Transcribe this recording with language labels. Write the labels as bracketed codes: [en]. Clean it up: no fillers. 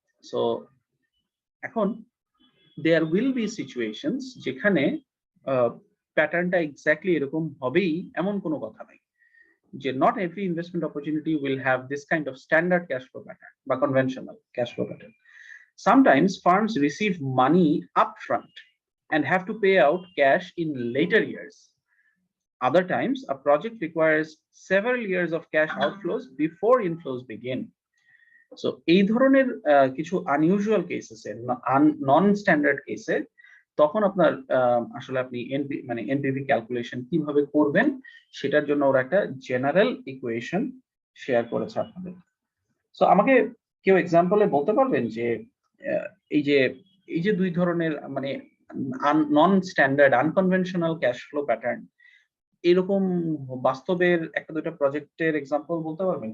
[en] so এখন there will be situations [bn] যেখানে প্যাটার্নটা এক্স্যাক্টলি এরকম হবেই এমন কোনো কথা নাই, [en] যে not every investment opportunity will have this kind of standard cash flow pattern বা conventional cash flow pattern. Sometimes firms receive money upfront and have to pay out cash in later years. Other times, a project requires several years of cash outflows before inflows begin. [bn] So এই ধরনের কিছু unusual কেসেসে, নন standard কেসে তখন আপনার আসলে আপনি NPV calculation কিভাবে করবেন সেটার জন্য ওরা একটা জেনারেল ইকুয়েশন শেয়ার করেছে আপনাদের। সো আমাকে কেউ এক্সাম্পলে বলতে পারবেন যে এই যে দুই ধরনের মানে নন standard unconventional cash flow pattern, এরকম বাস্তবের একটা দুইটা প্রজেক্টের এক্সাম্পল বলতে পারবেন?